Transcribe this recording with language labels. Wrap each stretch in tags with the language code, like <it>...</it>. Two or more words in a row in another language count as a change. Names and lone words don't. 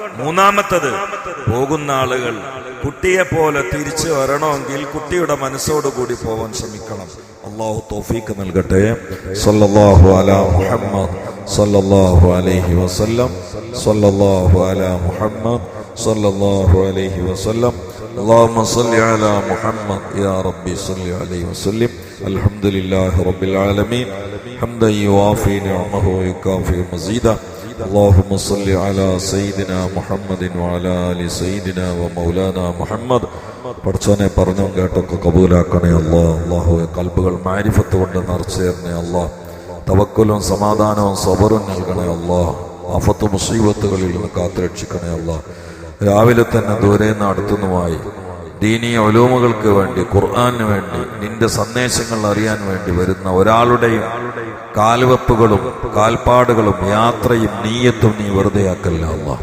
<ml>3ാമത്തത്, പോകുന്ന ആളുകൾ കുട്ടിയെ പോലെ തിരിച്ചു വരണമെങ്കിൽ കുട്ടിയുടെ മനസ്സോടുകൂടി പോവാൻ ശ്രമിക്കണം. അല്ലാഹു തൗഫീഖ് നൽകട്ടെ.</ml> <ar>صلى الله على محمد صلى الله عليه وسلم. صلى الله على محمد صلى الله عليه وسلم. اللهم صل على محمد يا ربي صل عليه وسلم. الحمد لله رب العالمين حمدا يوافي نعمه ويكافئ مزيدا. اللهم صل على سيدنا محمد وعلى آل سيدنا ومولانا محمد.</ar> <ml>പഠിച്ചോനെ പറഞ്ഞും കേട്ടൊക്കെ കബൂലാക്കണേ അല്ലാഹ്. അല്ലാഹുവേ കൽബുകൾ മാരിഫത്ത് കൊണ്ട് നിറച്ചേരണേ അല്ലാഹ്. തവക്കുലും സമാധാനവും സബറും നൽകണേ അല്ലാഹ്. ആഫത്ത് മുസീബത്തുകളിൽ നിന്ന് കാത്തുരക്ഷിക്കണേ അല്ലാഹ്. രാവിലെ തന്നെ ദൂരെന്ന് അടുത്തുനിന്നുമായി ദീനീയ ഉലൂമുകൾക്ക് വേണ്ടി, ഖുർആന് വേണ്ടി, നിന്റെ സന്ദേശങ്ങൾ അറിയാൻ വേണ്ടി വരുന്ന ഒരാളുടെയും കാൽവെപ്പുകളും കാൽപ്പാടുകളും യാത്രയും നീയത്തും നീ വെറുതെയാക്കല്ല അല്ലാഹ്.</ml>